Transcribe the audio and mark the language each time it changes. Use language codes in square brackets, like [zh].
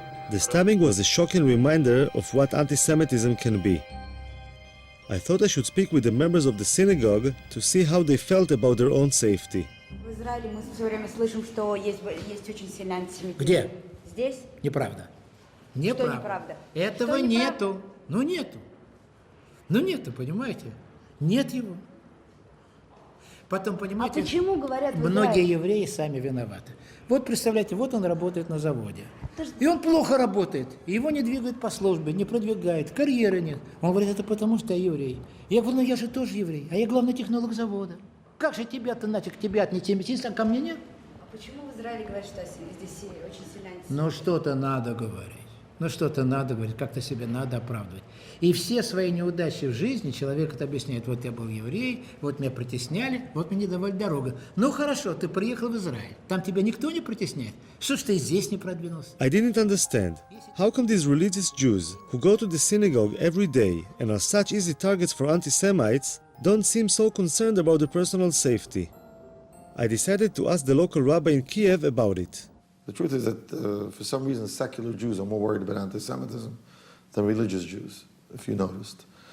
[en] The stabbing was a shocking reminder of what anti-Semitism can be. I thought I should speak with the members of the synagogue to see how they felt about their own safety. [ru] В Израиле мы все время слышим, что есть очень сильный антисемитизм. Где? Здесь? Неправда. Что неправда? Этого Что нету. Ну нету. Ну нету, понимаете? Нет его. Потом, понимаете, почему говорят в Израиле? многие евреи сами виноваты. Вот представляете, вот он работает на заводе. И он плохо работает. И его не двигают по службе, не продвигают, карьеры нет. Он говорит, это потому что я еврей. Я говорю, ну я же тоже еврей, а я главный технолог завода. Как же тебя-то нафиг, тебя антисемитизм, а ко мне нет? А почему в Израиле говорят, что здесь очень сильный антисемитизм? Ну что-то надо говорить. Ну что-то надо говорить, как-то себя надо оправдывать. И все свои неудачи в жизни человек это объясняет. Вот я был еврей, вот меня притесняли, вот мне не давали дорогу. Ну хорошо, ты приехал в Израиль. Там тебя никто не притесняет. Что ж ты здесь не продвинулся? [en] I didn't understand. How come these religious Jews, who go to the synagogue every day and are such easy targets for anti-Semites, don't seem so concerned about their personal safety? I decided to ask the local rabbi in Kiev about it. The truth is that for some reason secular Jews are more worried about anti-Semitism than religious Jews, if you noticed.